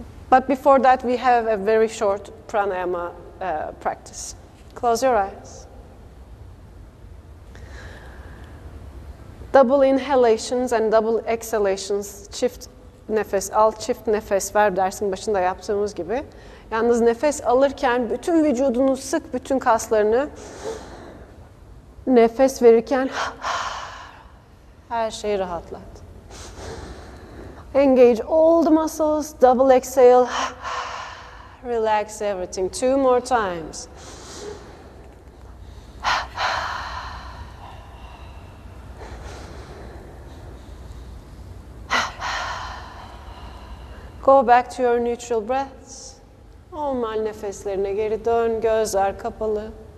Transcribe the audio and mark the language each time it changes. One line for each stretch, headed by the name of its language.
English: But before that, we have a very short pranayama practice. Close your eyes. Double inhalations and double exhalations,
Turkish: çift nefes al, çift nefes ver dersin başında yaptığımız gibi. Yalnız nefes alırken bütün vücudunu sık, bütün kaslarını. Nefes verirken her şeyi rahatlat.
English: Engage all the muscles, double exhale, relax everything. 2 more times. Go back to your neutral breaths.
Turkish: Normal nefeslerine geri dön, gözler kapalı.